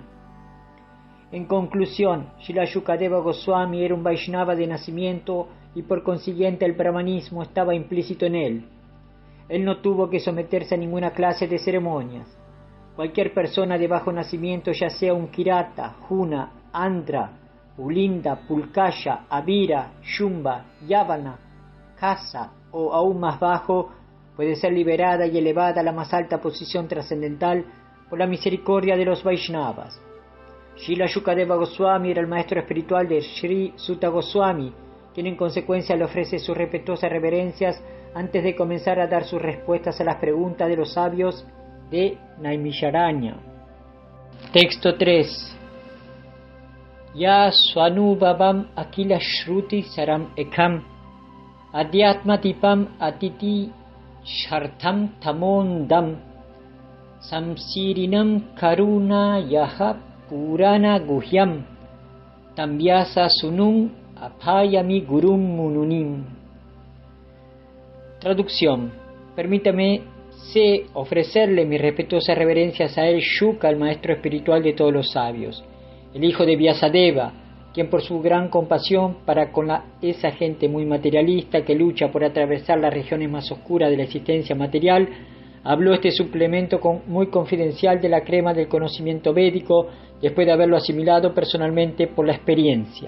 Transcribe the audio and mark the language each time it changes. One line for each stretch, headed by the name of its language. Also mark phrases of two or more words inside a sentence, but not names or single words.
Spanish: En conclusión, Srila Shukadeva Goswami era un Vaishnava de nacimiento y por consiguiente el brahmanismo estaba implícito en él. Él no tuvo que someterse a ninguna clase de ceremonias. Cualquier persona de bajo nacimiento, ya sea un Kirata, Juna, Andhra, Ulinda, Pulkaya, Avira, Shumba, Yavana, Kasa o aún más bajo, puede ser liberada y elevada a la más alta posición trascendental por la misericordia de los Vaishnavas. Srila Shukadeva Goswami era el maestro espiritual de Sri Suta Goswami, quien en consecuencia le ofrece sus respetuosas reverencias antes de comenzar a dar sus respuestas a las preguntas de los sabios de Naimisharanya. Texto 3.
Sanskrit: यः स्वानुभावम् अखिल श्रुति सारम् एकम् अध्यात्मदीपम् अति तितीर्षताम् तमोऽन्धं संसारिणां करुणया आह पुराण गुह्यं तं व्यास सूनुम् उपयामि गुरुं मुनीनाम्.
Spanish: Traducción. Permítame ofrecerle mis respetuosas reverencias a él, Shuka, el maestro espiritual de todos los sabios, el hijo de Vyasadeva, quien por su gran compasión para con esa gente muy materialista que lucha por atravesar las regiones más oscuras de la existencia material, habló este suplemento muy confidencial de la crema del conocimiento védico después de haberlo asimilado personalmente por la experiencia.